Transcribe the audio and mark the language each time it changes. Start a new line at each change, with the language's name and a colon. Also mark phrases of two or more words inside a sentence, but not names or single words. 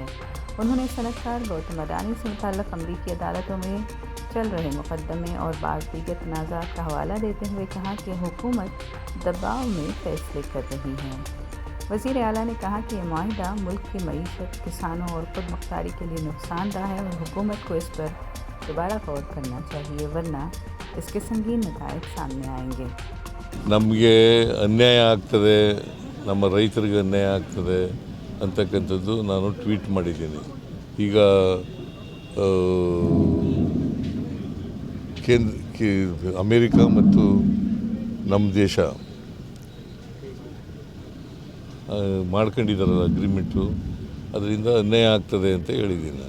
Urdu: انہوں نے صنعت کار گوتم اڈانی سے متعلق امریکی عدالتوں میں چل رہے مقدمے اور بعض دیگر تنازعات کا حوالہ دیتے ہوئے کہا کہ حکومت دباؤ میں فیصلے کر رہی ہے. وزیر اعلیٰ نے کہا کہ یہ معاہدہ ملک کی معیشت، کسانوں اور خود مختاری کے لیے نقصان دہ ہے اور حکومت کو اس پر دوبارہ غور کرنا چاہیے، ورنہ اس کے سنگین نتائج سامنے آئیں گے.
Kannada: ನಮಗೆ ಅನ್ಯಾಯ ಆಗ್ತದೆ, ನಮ್ಮ ರೈತರಿಗೆ ಅನ್ಯಾಯ ಆಗ್ತದೆ ಅಂತಕ್ಕಂಥದ್ದು ನಾನು ಟ್ವೀಟ್ ಮಾಡಿದ್ದೀನಿ. ಈಗ ಅಮೇರಿಕಾ ಮತ್ತು ನಮ್ಮ ದೇಶ ಮಾಡ್ಕೊಂಡಿದ್ದಾರಲ್ಲ ಅಗ್ರಿಮೆಂಟು, ಅದರಿಂದ ಅನ್ಯಾಯ ಆಗ್ತದೆ ಅಂತ ಹೇಳಿದ್ದೀನಿ ನಾನು.